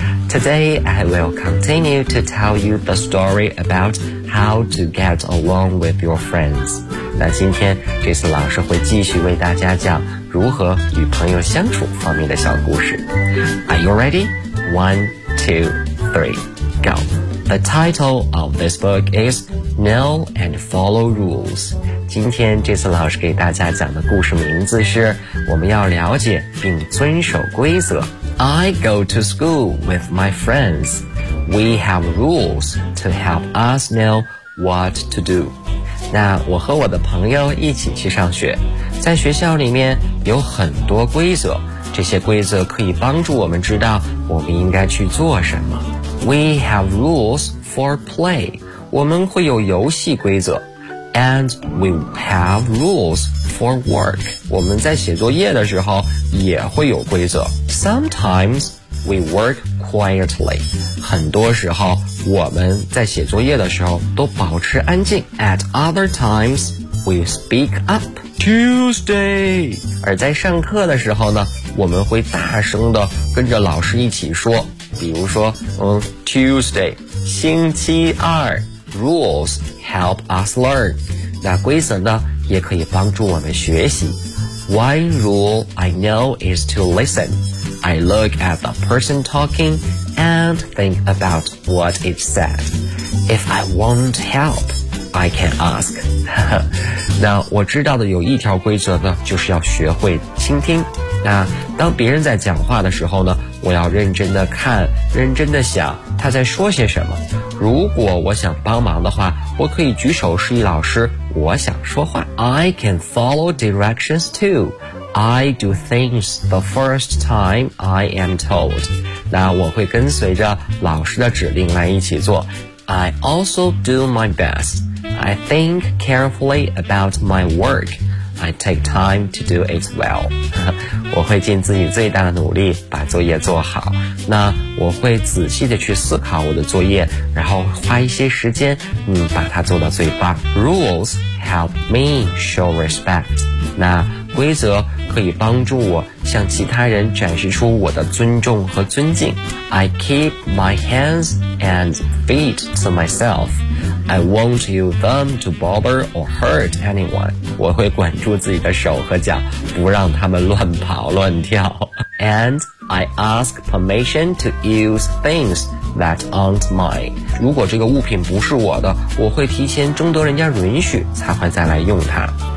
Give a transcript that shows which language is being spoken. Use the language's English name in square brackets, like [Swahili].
[English] Today, I will continue to tell you the story about how to get along with your friends. [Chinese] 那今天 Jason 老师会继续为大家讲如何与朋友相处方面的小故事。 [English] Are you ready? One, two, three, go! The title of this book is Know and Follow Rules. [Chinese] 今天这次老师给大家讲的故事名字是我们要了解并遵守规则。 [English] I go to school with my friends. We have rules to help us know what to do. [Chinese] 那我和我的朋友一起去上学，在学校里面有很多规则，这些规则可以帮助我们知道我们应该去做什么。 [English] We have rules for play. [Chinese] 我们会有游戏规则。 [English] And we have rules for work. [Chinese] 我们在写作业的时候也会有规则。 [English] Sometimes we work quietly. [Chinese] 很多时候我们在写作业的时候都保持安静。 [English] At other times, we speak up. Tuesday. [Chinese] 而在上课的时候呢，我们会大声地跟着老师一起说。比如说，Tuesday, 星期二。 [English] Rules help us learn. [Chinese] 那规则呢也可以帮助我们学习。 [English] One rule I know is to listen. I look at the person talking and think about what it said. If I want help, I can ask. [Chinese] 那我知道的有一条规则呢，就是要学会倾听。那当别人在讲话的时候呢，我要认真的看，认真的想他在说些什么。如果我想帮忙的话，我可以举手示意老师我想说话。 [English] I can follow directions too. I do things the first time I am told. [Chinese] 那我会跟随着老师的指令来一起做。 [English] I also do my best. I think carefully about my work. I take time to do it well. [Chinese] 我会尽自己最大的努力把作业做好。那我会仔细的去思考我的作业，然后花一些时间把它做到最棒。 [English] Rules help me show respect. [Chinese] 那规则可以帮助我向其他人展示出我的尊重和尊敬。 [English] I keep my hands and feet to myself. I won't use them to bother or hurt anyone. [Chinese] 我会管住自己的手和脚，不让他们乱跑乱跳。 [English] AndI ask permission to use things that aren't mine. [Chinese] 如果这个物品不是我的，我会提前征得人家允许才会再来用它。